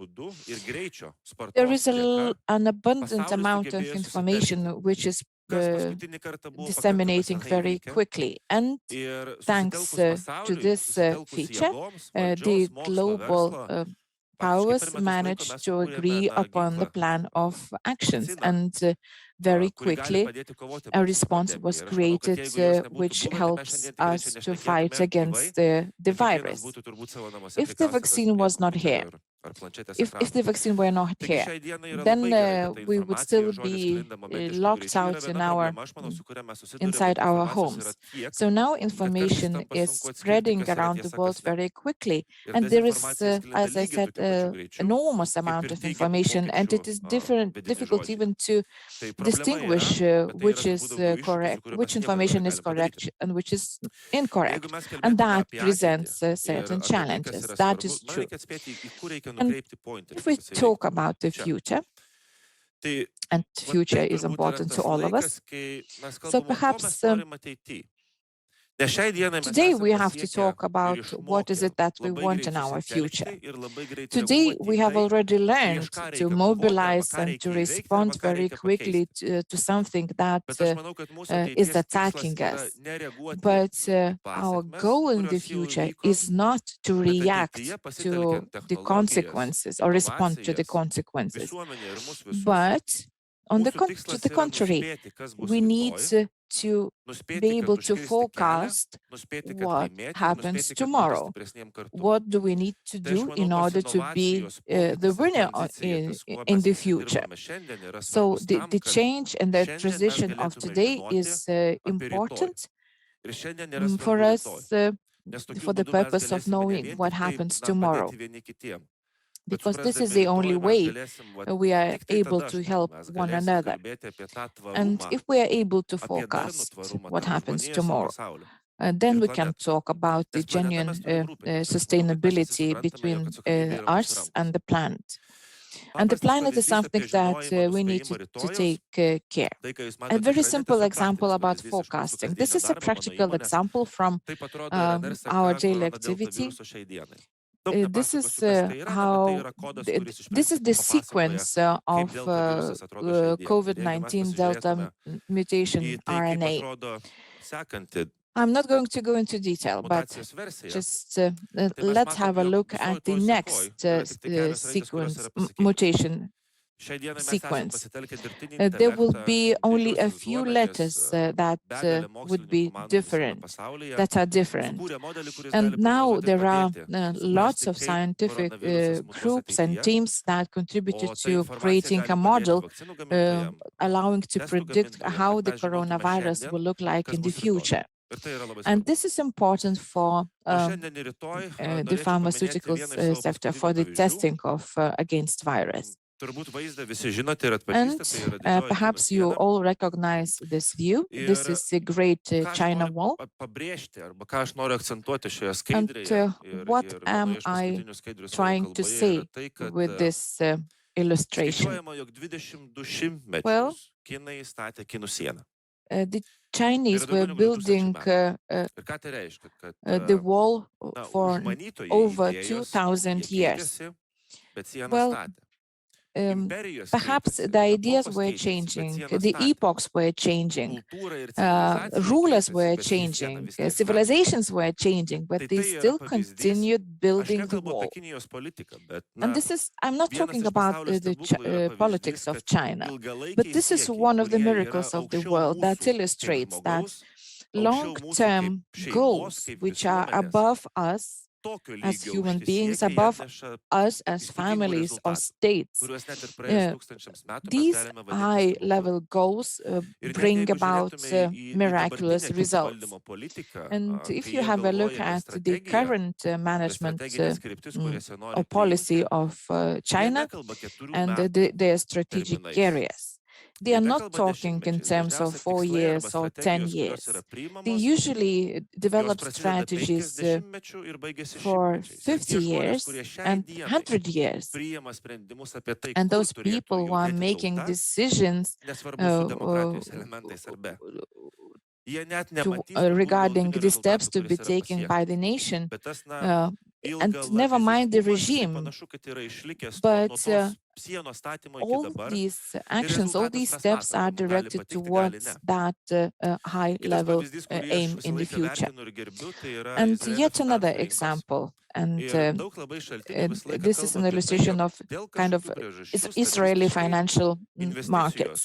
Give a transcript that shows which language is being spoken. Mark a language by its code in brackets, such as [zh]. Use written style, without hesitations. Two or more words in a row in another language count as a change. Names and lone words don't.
[en] There is an abundant amount of information which is disseminating very quickly, and thanks to this feature, the global powers managed to agree upon the plan of actions, and very quickly a response was created which helps us to fight against the virus. If the vaccine was not here, [lt] ar planšetės [en] if [lt] ekraną. [en] the vaccine were not [lt] Taigi [en] here, [lt] šiai dienai yra [en] then [lt] labai gerai, kad ta [en] we would [lt] informacija [en] still [lt] žodis [en] be [lt] sklinda momentišku [en] locked [lt] greičiu. Yra [en] out in [lt] viena [en] our [lt] problema, aš manau, su kuria mes susiduriame, [en] inside [lt] kad [en] our [lt] informacijos yra [en] homes. [lt] tiek, [en] So now [lt] kad kartais [en] information [lt] tampa [en] is [lt] sunku atskirti, [en] spreading [lt] kas yra [en] around the [lt] tiesa, [en] world [lt] kas ne. [en] very quickly, [lt] Ir [en] and there is, [lt] dezinformacija sklinda [en] as I [lt] lygiai [en] said, [lt] tokiu pačiu greičiu, [en] enormous [lt] kaip [en] amount [lt] ir [en] of [lt] teigiamų [en] information, and it is [lt] pokyčių vedini [en] difficult [lt] žodžiai. [en] even to [lt] Tai problema [en] distinguish [lt] yra, bet tai [en] which [lt] yra [en] is [lt] turbūt daugiau iššūkių, su [en] correct, [lt] kuriuo [en] which [lt] mes nieko dabar [en] information is [lt] negalim padaryti. [en] correct and which is [lt] Jeigu [en] incorrect, [lt] mes [en] and [lt] kalbėtume [en] that [lt] apie ateitį [en] presents [lt] ir [en] certain [lt] apie tai, kas [en] challenges. [lt] yra [en] That [lt] svarbu, [en] is [lt] man [en] true. [lt] reikia atspėti, į kur reikia [en] And [lt] nukreipti pointerį, [en] if we [lt] kad jisai [en] talk [lt] veiktų [en] about the [lt] čia. [en] future, [lt] Tai [en] and [lt] vat [en] future [lt] tai [en] is [lt] turbūt yra [en] important to [lt] tas [en] all of [lt] laikas, [en] us, [lt] kai mes [en] so [lt] kalbam, ko mes [en] perhaps [lt] norim ateityje. Nes šiai dienai mes [en] today [lt] esame [en] we have to [lt] pasiekę [en] talk [lt] ir [en] about what is [lt] išmokę [en] it that we [lt] labai [en] want [lt] greit [en] in our future. [lt] susitelkti ir labai greit [en] Today [lt] reaguoti [en] we [lt] į [en] have [lt] tai, [en] already learned [lt] prieš ką [en] to [lt] reikia kovoti, arba [en] mobilize [lt] ką [en] and to [lt] reikia įveikti, arba [en] respond [lt] ką [en] very [lt] reikia [en] quickly [lt] pakeisti. [en] to something that [lt] Bet aš manau, kad mūsų [en] is [lt] ateities tikslas [en] attacking [lt] yra [en] us. [lt] nereaguoti [en] But [lt] į [en] our [lt] pasekmes, [en] goal in the [lt] kurios jau [en] future [lt] įvyko, [en] is not to [lt] bet [en] react [lt] ateityje [en] to [lt] pasitelkiant [en] the [lt] technologijas, [en] consequences or respond to the [lt] inovacijas, [en] consequences. [lt] visuomenę ir mus visus, [en] But on [lt] mūsų [en] to [lt] tikslas [en] the [lt] yra [en] contrary, [lt] nuspėti, kas bus [en] we need [lt] rytoj, [en] to be [lt] nuspėti, [en] able [lt] kad [en] to [lt] užkirsti kelią, [en] forecast [lt] nuspėti, kad [en] what [lt] laimėti, ir [en] happens [lt] nuspėti, kad būti [en] tomorrow. [lt] stipresniem kartu. [en] What do we need to [lt] Tai aš [en] do [lt] manau, [en] in [lt] tos [en] order to be [lt] inovacijos, [en] the [lt] pokytis ir [en] winner [lt] tranzicija, tas, kuo [en] in [lt] mes [en] the [lt] visi [en] future? [lt] dirbame šiandien, yra [en] So [lt] svarbus tam, [en] the [lt] kad [en] change and the [lt] šiandien mes [en] transition of [lt] galėtume [en] today [lt] žinoti [en] is [lt] apie rytoj. [en] important [lt] Ir šiandien yra [en] for [lt] svarbu [en] us [lt] rytoj. Nes tokiu [en] for the [lt] būdu mes [en] purpose of [lt] galėsime ne [en] knowing [lt] vien [en] what [lt] tik tai [en] happens tomorrow, [lt] padėti vieni kitiem, bet [en] because this is [lt] suprasdami [en] the only [lt] rytoj mes [en] way [lt] galėsim, [en] we are [lt] tik tai [en] able [lt] tada, [en] to [lt] aš manau, [en] help [lt] mes [en] one [lt] galėsim [en] another. [lt] kalbėti apie tą [en] And [lt] tvarumą, [en] if we are able to [lt] apie darnų [en] forecast [lt] tvarumą [en] what [lt] tarp [en] happens [lt] žmonijos ir [en] tomorrow, [lt] pasaulio. [en] then [lt] Ir [en] we can [lt] planetos. [en] talk about the [lt] Nes planeta [en] genuine [lt] mes turim rūpintis. Aš manau, kad mes visi [en] sustainability [lt] suprantame, jog [en] between [lt] atsakomybė yra mūsų [en] us [lt] rankose. [en] and the planet. And the [lt] Paprastas [en] planet is [lt] pavyzdys [en] something [lt] apie [en] that [lt] žinojimą, [en] we need [lt] nuspėjimą [en] to [lt] rytojaus. [en] take care. [lt] Tai, ką jūs [en] A [lt] matote [en] very [lt] ekrane, [en] simple [lt] tiesiog [en] example [lt] praktinis [en] about [lt] pavyzdys iš mūsų [en] forecasting. This is [lt] kasdienio [en] a [lt] darbo, mano [en] practical [lt] įmonės. [en] example from [lt] Taip atrodo RNR [en] our [lt] seka [en] daily [lt] koronadelta [en] activity. [lt] viruso šiai dienai. Daug [en] This is [lt] nepasakosiu, kas tai yra, nebent tai [en] how [lt] yra kodas, kuris iš [en] this is [lt] principo [en] the [lt] papasakoja, [en] sequence [lt] kaip [en] of [lt] delta virusas atrodo šiai dienai. Ir jeigu mes [en] COVID-19 Delta [lt] pasižiūrėtume [en] mutation [lt] į tai, kaip [en] RNA. [lt] atrodo sekanti [en] I'm not going to go into detail, but [lt] mutacijos versija, [en] just [lt] tai mes [en] let's [lt] matom, [en] have a [lt] jog [en] look [lt] visoj [en] at the [lt] toj sekoj [en] next [lt] yra tik tai kelios raidės, kurios [en] sequence [lt] yra pasikeitusios. [en] mutation [lt] Šiai dienai mes esame [en] sequence. [lt] pasitelkę dirbtinį [en] There will [lt] intelektą, [en] be only a [lt] didžiuosius [en] few [lt] duomenis, [en] letters that [lt] begalę [en] would [lt] mokslinių [en] be [lt] komandų visame [en] different, [lt] pasaulyje, [en] that are different. [lt] sukūrė modelį, kuris [en] And [lt] gali [en] now [lt] prognozuoti ir [en] there are [lt] padėti [en] lots [lt] suprasti, [en] of [lt] kaip [en] scientific [lt] koronavirusas mutuos [en] groups and [lt] ateityje. [en] teams that [lt] O [en] contributed [lt] ta [en] to [lt] informacija [en] creating [lt] gali [en] a [lt] padėti [en] model [lt] vakcinų gamintojams, [en] allowing to [lt] testų [en] predict [lt] gamintojams, [en] how [lt] kad [en] the [lt] mes žinotume [en] coronavirus [lt] šiandien, [en] will look like [lt] kas [en] in the [lt] bus rytoj. [en] future. [lt] Ir tai yra labai [en] And [lt] svarbu. [en] this is important for [lt] O šiandien ir rytoj [en] the [lt] norėčiau paminėti [en] pharmaceuticals [lt] vieną iš savo [en] sector for [lt] paskutinių [en] the [lt] pavyzdžių. [en] testing of against virus. [lt] Turbūt vaizdą visi žinote ir [en] And [lt] atpažįstate, tai yra didžioji kinų [en] perhaps you [lt] siena. [en] all recognize this view. This [lt] Ir [en] is the Great [lt] ką aš [en] China [lt] noriu [en] Wall. [lt] pabrėžti, arba ką aš noriu akcentuoti šioje [en] And [lt] skaidrėje [en] what [lt] ir [en] am [lt] vienoje iš [en] I [lt] paskutinių skaidrių savo [en] trying to [lt] kalboje yra [en] say [lt] tai, kad [en] with this illustration? [lt] skaičiuojama, jog 22 [en] Well, [lt] metus kinai statė kinų sieną. [en] the Chinese [lt] Tai yra [en] were [lt] daugiau negu 2000 [en] building [lt] Ir ką tai reiškia? Kad [en] the wall [lt] na, [en] for [lt] užmanytojai [en] over [lt] idėjos, [en] 2000 [lt] jie [en] years. [lt] keitėsi, bet sieną [en] Well, [lt] statė. Imperijos [en] perhaps [lt] keitėsi, [en] the ideas [lt] epochos [en] were [lt] keitėsi, bet [en] changing, [lt] sieną [en] the [lt] statė. [en] epochs were changing, [lt] Kultūra ir civilizacija [en] rulers [lt] keitėsi, [en] were [lt] bet jie sieną [en] changing, [lt] vis tiek statė. [en] civilizations were changing, but [lt] Tai [en] they [lt] tai yra [en] still [lt] pavyzdys. [en] continued [lt] Aš [en] building the [lt] nekalbu [en] wall. [lt] apie Kinijos politiką, bet [en] And [lt] na, [en] this is, I'm not [lt] vienas [en] talking [lt] iš [en] about [lt] pasaulio [en] the [lt] stebuklų yra [en] politics [lt] pavyzdys, [en] of [lt] kad [en] China, but [lt] ilgalaikiai [en] this is [lt] siekiai, [en] one of the [lt] kurie yra [en] miracles of the [lt] aukščiau [en] world that [lt] mūsų kaip [en] illustrates that [lt] žmogaus, aukščiau mūsų [en] long-term [lt] kaip šeimos, [en] goals, [lt] kaip [en] which are [lt] visuomenės, [en] above us [lt] tokio [en] as [lt] lygio [en] human [lt] aukšti [en] beings, [lt] siekiai [en] above [lt] atneša [en] us as [lt] įspūdingų [en] families or [lt] rezultatų, [en] states. [lt] kuriuos net ir praėjus [en] Yeah, [lt] tūkstančiams metų mes [en] these [lt] galime vadinti stebuklu. [en] high-level goals [lt] Ir net [en] bring [lt] jeigu [en] about [lt] žiūrėtume į [en] miraculous [lt] dabartinę kinų [en] results. [lt] valdymo politiką, [en] And if [lt] kai [en] you [lt] jie [en] have a look [lt] galvoja apie [en] at the [lt] strategiją, [en] current [lt] apie [en] management [lt] strateginės kryptis, kurias jie [en] or [lt] nori [en] policy [lt] priimti, [en] of [lt] jie [en] China [lt] nekalba 4 [en] and [lt] metų [en] their strategic [lt] terminais. [en] areas, they [lt] Jie [en] are not [lt] nekalba [en] talking in [lt] dešimtmečiais. [en] terms of [lt] Dažniausiai [en] 4 [lt] tikslai arba [en] years or 10 [lt] strategijos, kurios [en] years. [lt] yra [en] They [lt] priimamos, [en] usually [lt] jos [en] develop [lt] prasideda [en] strategies [lt] 50 ir baigėsi [en] for [lt] 100 mečiais. Ir [en] 50 [lt] tie žmonės, [en] years [lt] kurie šiai [en] and [lt] dienai [en] 100 years. [lt] priima sprendimus apie tai, [en] And [lt] kur [en] those [lt] turėtų [en] people who are [lt] judėti [en] making [lt] tauta, [en] decisions [lt] nesvarbu su demokratijos elementais ar be. Jie net nematys tų [en] regarding [lt] galutinių [en] the steps [lt] rezultatų, [en] to be [lt] kuris yra [en] taken by the [lt] pasiektas. [en] nation, [lt] Bet tas, na, [en] and never mind the [lt] ilgalaikiškumas, jisai [en] regime, [lt] panašu, kad yra išlikęs nuo [en] but [lt] tos [en] all these actions, all these steps are directed towards that high-level aim in the future. And yet another example, and this is an illustration of kind of Israeli financial markets.